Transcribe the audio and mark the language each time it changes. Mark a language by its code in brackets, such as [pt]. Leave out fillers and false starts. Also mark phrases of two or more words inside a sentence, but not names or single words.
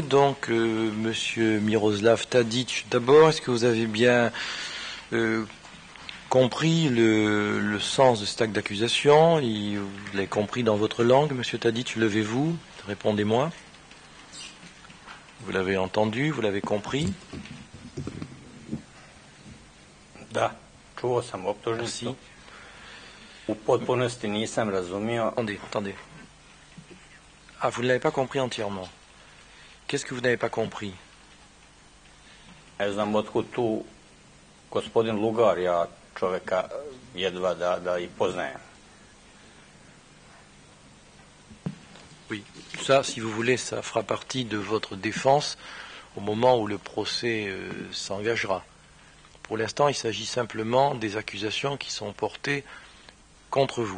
[fr] Donc, Monsieur Miroslav Tadic, d'abord, est-ce que vous avez bien compris le sens de cet acte d'accusation? Vous l'avez compris dans votre langue, Monsieur Tadic, levez-vous, répondez-moi. Vous l'avez entendu, vous l'avez compris? [sr] Da, čuo sam optužnicu. U potpunosti nisam razumio. [fr] Attendez. Ah, vous ne l'avez pas compris entièrement. Qu'est-ce que vous n'avez pas compris? [sr] Ne znam otkud tu gospodin Lugar, ja čoveka jedva da i poznajem. [fr] Oui, ça, si vous voulez, ça fera partie de votre défense au moment où le procès s'engagera. Pour l'instant, il s'agit simplement des accusations qui sont portées contre vous.